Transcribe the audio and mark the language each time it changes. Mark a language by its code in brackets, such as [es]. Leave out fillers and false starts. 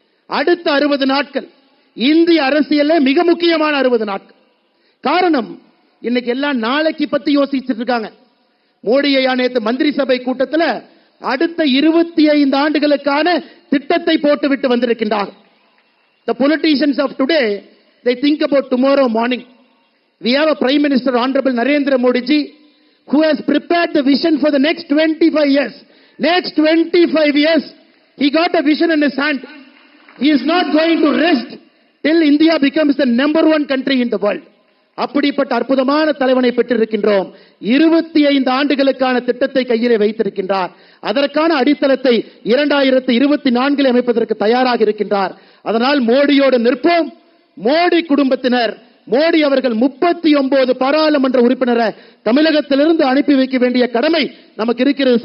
[ta] அடுத்த 60 நாட்கள் இந்திய அரசியல்ல மிக முக்கியமான 60 நாட்கள். காரணம், இன்னைக்கு எல்லாம் நாளைக்கு பத்தி யோசிச்சுட்டு இருக்காங்க. மோடி ஐயா நேற்று மந்திரி சபை கூட்டத்தில் அடுத்த 25 ஆண்டுகளுக்கான திட்டத்தை போட்டுவிட்டு வந்திருக்கின்றார். [en] The politicians of today, they think about tomorrow morning. We have a Prime Minister Honorable Narendra Modi ji who has prepared the vision for the next 25 years. Next 25 years, he got a vision in his hand. He is not going to rest till India becomes the #1 country in the world. [ta] அப்படிப்பட்ட அற்புதமான தலைவனை பெற்றிருக்கின்றோம். 25 ஆண்டுகளுக்கான திட்டத்தை கையிலே வைத்திருக்கின்றார். அதற்கான அடித்தளத்தை 2024 அமைப்பதற்கு தயாராக இருக்கின்றார். அதனால் மோடியோடு நிற்போம். மோடி குடும்பத்தினர், மோடி அவர்கள் 39 பாராளுமன்ற உறுப்பினரை தமிழகத்திலிருந்து அனுப்பி வைக்க வேண்டிய கடமை நமக்கு இருக்கிறது.